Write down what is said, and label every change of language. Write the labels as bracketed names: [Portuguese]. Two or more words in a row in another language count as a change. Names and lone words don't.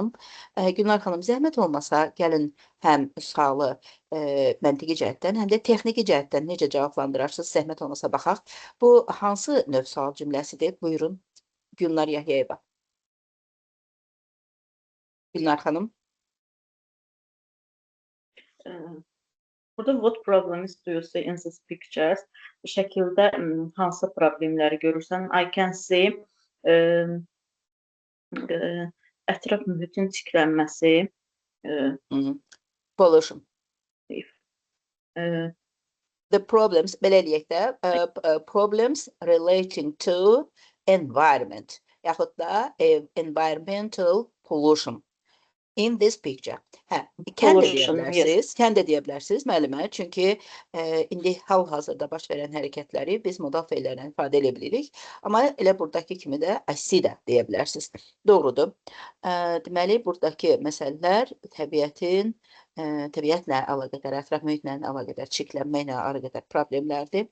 [Azerbaijani] Gülnar xanım, zəhmət olmasa, gəlin həm sualı məntiqi cəhətdən, həm də texniki cəhətdən necə cavablandırarsınız, zəhmət olmasa baxaq. Bu hansı növ sual cümləsidir? Buyurun, Gülnar Yahyayeva. Gülnar xanım. [English] Burada what problems do you see in these pictures? [Azerbaijani] Bu şəkildə hansı problemləri görürsən? [English] I can see [Azerbaijani] ətraf mühitin çirklənməsi. [English] Pollution. The problems, [Azerbaijani] belə eləyək də, [English] problems relating to environment, [Azerbaijani] yaxud da [English] environmental pollution. In this picture. [Azerbaijani] Kən də deyə bilərsiniz müəllimə, çünki indi hal-hazırda baş verən hərəkətləri biz modal feillərlə ifadə edə bilirik, amma elə buradakı kimi də [English] I see [Azerbaijani] də deyə bilərsiniz. Doğrudur. Deməli, buradakı məsələlər təbiətlə əlaqədar, ətraf mühitlə əlaqədar, çirklənməklə əlaqədar problemlərdir.